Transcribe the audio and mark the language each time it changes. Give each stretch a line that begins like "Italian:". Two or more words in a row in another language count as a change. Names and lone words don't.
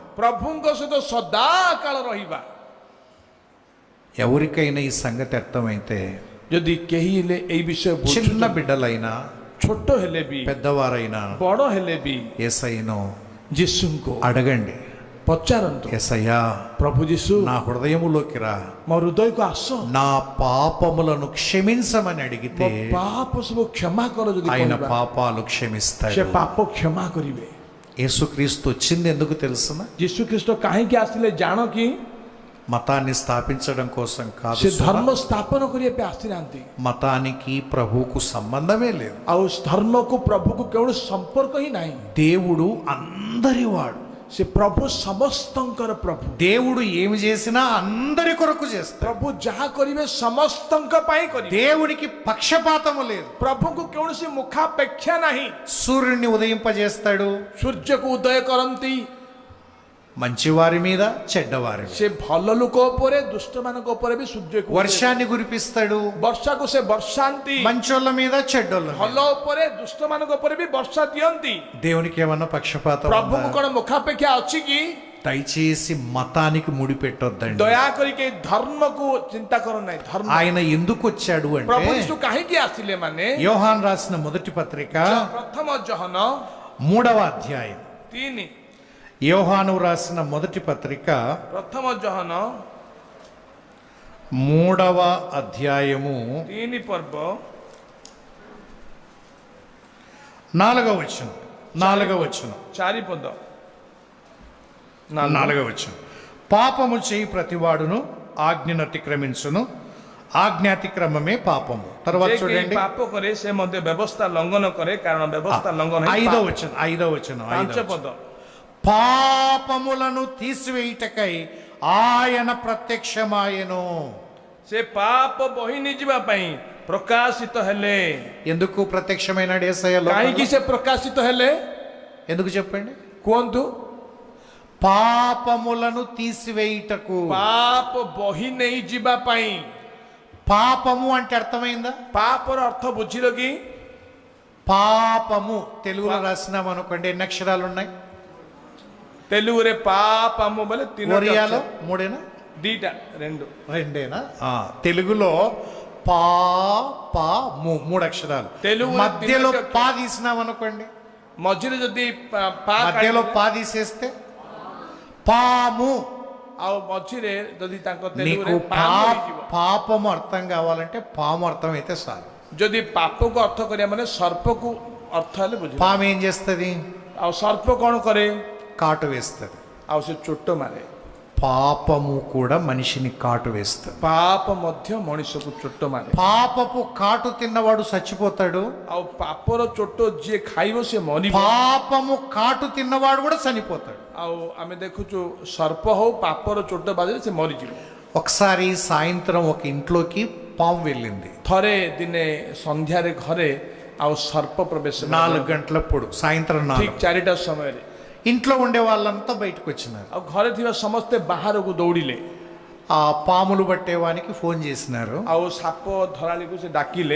Odia: ପ୍ରଭୁଙ୍କ ସହିତ ସଦା କାଳ ରହିବା।
Telugu: ఎవరికైనా ఈ సంగతి అర్థమైతే,
Odia: ଯଦି କେହି ହେଲେ ଏଇ ବିଷୟ
Telugu: చిన్న
Odia: ବୁଝୁଛନ୍ତି,
Telugu: బిడ్డలైనా
Odia: ଛୋଟ ହେଲେ ବି
Telugu: పెద్దవారైనా
Odia: ବଡ଼ ହେଲେ ବି
Telugu: యేసయ్యను
Odia: ଯୀଶୁଙ୍କୁ
Telugu: అడగండి,
Odia: ପଚାରନ୍ତୁ,
Telugu: యేసయ్యా
Odia: ପ୍ରଭୁ ଯୀଶୁ
Telugu: నా హృదయములోకి రా,
Odia: ମୋ హృదୟକୁ ଆସ,
Telugu: నా పాపములను క్షమించమని
Odia: ମୋ
Telugu: అడిగితే
Odia: ପାପ ସବୁ କ୍ଷମା କର। ଯଦି
Telugu: ఆయన
Odia: କହିବା,
Telugu: పాపాలు
Odia: ସେ
Telugu: క్షమిస్తాడు.
Odia: ପାପ କ୍ଷମା କରିବେ।
Telugu: యేసుక్రీస్తు వచ్చింది ఎందుకు తెలుసునా?
Odia: ଯୀଶୁ ଖ୍ରୀଷ୍ଟ କାହିଁକି ଆସିଲେ ଜାଣ କି?
Telugu: మతాన్ని స్థాపించడం కోసం కాదు
Odia: ସେ
Telugu: సుమా.
Odia: ଧର୍ମ ସ୍ଥାପନ କରିବା ପାଇଁ ଆସିନାହାନ୍ତି।
Telugu: మతానికి ప్రభువుకు సంబంధమే లేదు.
Odia: ଆଉ ଧର୍ମକୁ ପ୍ରଭୁକୁ କୌଣସି ସମ୍ପର୍କ ହିଁ ନାହିଁ।
Telugu: దేవుడు అందరివాడు.
Odia: ସେ ପ୍ରଭୁ ସମସ୍ତଙ୍କର ପ୍ରଭୁ।
Telugu: దేవుడు ఏమి చేసినా అందరి కొరకు చేస్తాడు.
Odia: ପ୍ରଭୁ ଯାହା କରିବେ ସମସ୍ତଙ୍କ ପାଇଁ କରିବେ।
Telugu: దేవునికి పక్షపాతము లేదు.
Odia: ପ୍ରଭୁଙ୍କୁ କୌଣସି ମୁଖାପେକ୍ଷା ନାହିଁ।
Telugu: సూర్యుడిని ఉదయింపజేస్తాడు,
Odia: ସୂର୍ଯ୍ୟକୁ ଉଦୟ କରନ୍ତି,
Telugu: మంచివారి మీద చెడ్డవారి మీద.
Odia: ସେ ଭଲ ଲୋକ ଉପରେ ଦୁଷ୍ଟମାନଙ୍କ ଉପରେ ବି ସୂର୍ଯ୍ୟକୁ
Telugu: వర్షాన్ని కురిపిస్తాడు,
Odia: ବର୍ଷାକୁ ସେ ବର୍ଷାନ୍ତି,
Telugu: మంచోళ్ళ మీద చెడ్డోళ్ళ మీద.
Odia: ଭଲ ଉପରେ ଦୁଷ୍ଟମାନଙ୍କ ଉପରେ ବି ବର୍ଷା ଦିଅନ୍ତି।
Telugu: దేవునికి ఏమన్నా పక్షపాతం
Odia: ପ୍ରଭୁଙ୍କୁ
Telugu: ఉందా?
Odia: କଣ ମୁଖାପେକ୍ଷା ଅଛି କି?
Telugu: దయచేసి మతానికి ముడిపెట్టొద్దండి.
Odia: ଦୟାକରି କେହି ଧର୍ମକୁ ଚିନ୍ତା କର ନାହିଁ। ଧର୍ମ
Telugu: ఆయన ఎందుకు వచ్చాడు
Odia: ପ୍ରଭୁ
Telugu: అంటే,
Odia: ଯୀଶୁ କାହିଁକି ଆସିଲେ ମାନେ
Telugu: యోహాన్ రాసిన మొదటి పత్రిక
Odia: ପ୍ରଥମ ଜହନ
Telugu: 3వ అధ్యాయం,
Odia: 3
Telugu: యోహాను రాసిన మొదటి పత్రిక
Odia: ପ୍ରଥମ ଜହନ
Telugu: 3వ అధ్యాయము
Odia: 3 ପର୍ବ
Telugu: 4వ వచనం, 4వ వచనం,
Odia: 4 ପଦ
Telugu: 4వ వచనం. పాపము చేయి ప్రతివాడును ఆజ్ఞను అతిక్రమించును, ఆజ్ఞాతిక్రమమే పాపము. తర్వాత
Odia: ଯେ କେହି
Telugu: చూడండి
Odia: ପାପ କରେ ସେ ମଧ୍ୟ ବ୍ୟବସ୍ଥା ଲଙ୍ଘନ କରେ, କାରଣ ବ୍ୟବସ୍ଥା ଲଙ୍ଘନ ହିଁ
Telugu: 5వ
Odia: ପାପ।
Telugu: వచనం, 5వ వచనం, 5వ
Odia: 5
Telugu: వచనం.
Odia: ପଦ
Telugu: పాపములను తీసివేయుటకై ఆయన ప్రత్యక్షమాయెను.
Odia: ସେ పాప ବହି ନେଇଯିବା ପାଇଁ ପ୍ରକାଶିତ ହେଲେ।
Telugu: ఎందుకు ప్రత్యక్షమైనాడు యేసయ్య
Odia: କାହିଁକି
Telugu: లోకంలో?
Odia: ସେ ପ୍ରକାଶିତ ହେଲେ
Telugu: ఎందుకు చెప్పండి?
Odia: କୁହନ୍ତୁ?
Telugu: పాపములను తీసివేయుటకు.
Odia: ପାପ ବହି ନେଇଯିବା ପାଇଁ।
Telugu: పాపము అంటే అర్థమైందా?
Odia: ପାପର ଅର୍ଥ ବୁଝିଲ କି?
Telugu: పాపము తెలుగులో రాసినాం అనుకోండి, ఎన్ని అక్షరాలు ఉన్నాయి? తెలుగుରେ పాపము బలే ఒరియాలో 3 2 రెండేనా? తెలుగులో పాపము 3 అక్షరాలు. తెలుగు మధ్యలో తినక- పా తీసినాం అనుకోండి,
Odia: ମଝିରେ ଯଦି ପା
Telugu: మధ్యలో
Odia: କାଢିଦେଲେ,
Telugu: పా తీసేస్తే పాము.
Odia: ଆଉ ମଝିରେ ଯଦି ତାଙ୍କ
Telugu: నీకు
Odia: ତେଲୁଗୁରେ ପାମ ହେଇଯିବ।
Telugu: పాపము అర్థం కావాలంటే పాము అర్థం అయితే చాలు.
Odia: ଯଦି ପାପକୁ ଅର୍ଥ କରିବା ମାନେ ସର୍ପକୁ ଅର୍ଥ ହେଲେ ବୁଝିବ।
Telugu: పాము ఏం చేస్తుంది?
Odia: ଆଉ ସର୍ପ କ'ଣ କରେ?
Telugu: కాటు వేస్తుంది.
Odia: ଆଉ ସେ ଚୋଟ ମାରେ।
Telugu: పాపము కూడా మనిషిని కాటు వేస్తుంది.
Odia: ପାପ ମଧ୍ୟ ମଣିଷକୁ ଚୋଟ ମାରେ।
Telugu: పాపపు కాటు తిన్నవాడు చచ్చిపోతాడు.
Odia: ଆଉ ପାପର ଚୋଟ ଯିଏ ଖାଇବ ସେ ମରିବ।
Telugu: పాపము కాటు తిన్నవాడు కూడా చనిపోతాడు.
Odia: ଆଉ ଆମେ ଦେଖୁଛୁ ସର୍ପ ହଉ ପାପର ଚୋଟ ବାଜିଲେ ସେ ମରିଯିବ।
Telugu: ఒకసారి సాయంత్రం ఒక ఇంట్లోకి పాము వెళ్ళింది.
Odia: ଥରେ ଦିନେ ସନ୍ଧ୍ୟାରେ ଘରେ ଆଉ ସର୍ପ ପ୍ରବେଶ କଲା।
Telugu: 4 గంటలప్పుడు సాయంత్రం 4.
Odia: ଠିକ 4ଟା ସମୟରେ
Telugu: ఇంట్లో ఉండే వాళ్ళంతా బయటకు వచ్చినారు.
Odia: ଆଉ ଘରେ ଥିବା ସମସ୍ତେ ବାହାରକୁ ଦୌଡ଼ିଲେ।
Telugu: ఆ పాములు పట్టేవానికి ఫోన్ చేసినారు.
Odia: ଆଉ ସାପ ଧରାଳିକୁ ସେ ଡାକିଲେ।